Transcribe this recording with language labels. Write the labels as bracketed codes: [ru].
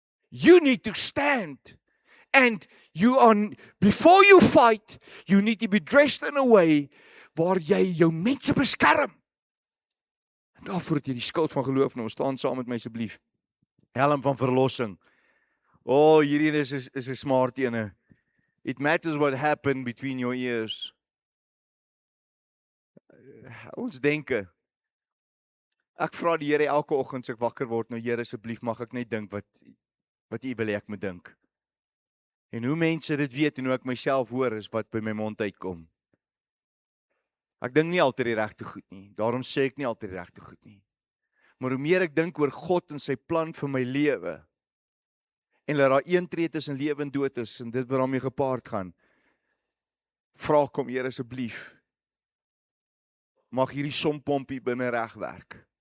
[en] You need to stand. And before you fight, you need to be dressed in a way waar jy jou mense beskerm. [af] En daarvoor het jy die skild van geloof nou, staan saam met my asseblief. Helm van verlossing. Hierdie is 'n smart ene. [en] It matters what happened between your ears. [af] Ons denke. Ek vra die Here elke oggend as ek wakker word, nou Here asseblief mag ek net dink wat U wil hê ek moet dink. En hoe mense dit weet en hoe ek myself hoor is wat by my mond uitkom. Ek dink nie altyd die regte goed nie. Daarom sê ek nie altyd die regte goed nie. Maar hoe meer ek dink oor God en sy plan vir my lewe, en dat daar een tree tussen lewe en dood is, en dit wat daarmee gepaard gaan, vra kom Here asseblief, mag hierdie sompompie binne reg werk.